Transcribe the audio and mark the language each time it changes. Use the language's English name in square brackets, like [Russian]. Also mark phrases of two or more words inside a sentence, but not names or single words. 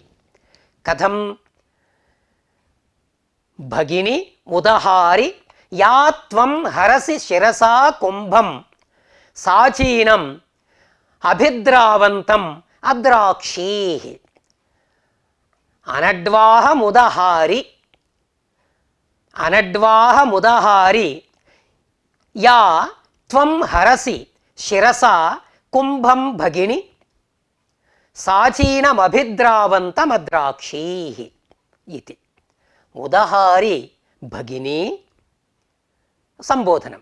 [Sanskrit] कथं? भगिनी उदहारि या त्वं हरसि शिरसा कुंभं साचीनम् अभिद्रावन्तम् अद्राक्षीः अनड्वाहमुदहारि अनड्वाहमुदहारि या त्वं हरसि शिरसा कुम्भं भगिनि साचीनमभिद्रावन्तमद्राक्षी ఇది. उदहारि भगिनि [Telugu] సంబోధనం.